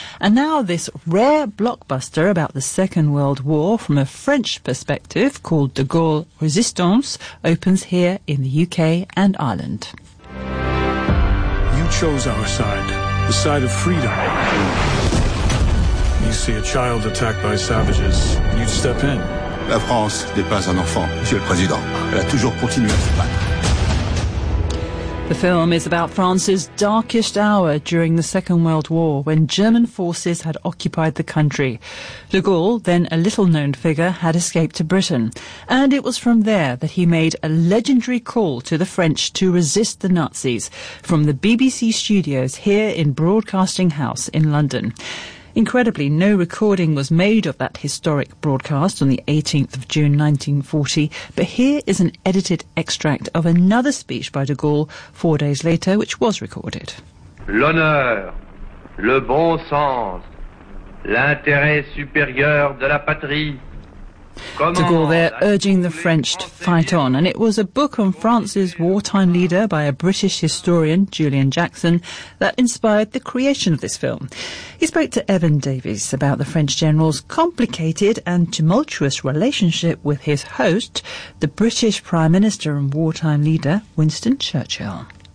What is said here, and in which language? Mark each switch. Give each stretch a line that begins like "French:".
English: And now this rare blockbuster about the Second World War from a French perspective called De Gaulle Resistance opens here in the UK and Ireland. You chose our side, the side of freedom. You see a child attacked by savages, you step in.
French: La France n'est pas un enfant, Monsieur le Président. Elle a toujours continué à se battre.
English: The film is about France's darkest hour during the Second World War, when German forces had occupied the country. De Gaulle, then a little-known figure, had escaped to Britain. And it was from there that he made a legendary call to the French to resist the Nazis, from the BBC studios here in Broadcasting House in London. Incredibly, no recording was made of that historic broadcast on the 18th of June 1940, but here is an edited extract of another speech by de Gaulle 4 days later, which was recorded.
French: L'honneur, le bon sens, l'intérêt supérieur de la patrie.
English: De Gaulle there urging the French to fight on, and it was a book on France's wartime leader by a British historian, Julian Jackson, that inspired the creation of this film. He spoke to Evan Davies about the French general's complicated and tumultuous relationship with his host, the British Prime Minister and wartime leader, Winston Churchill.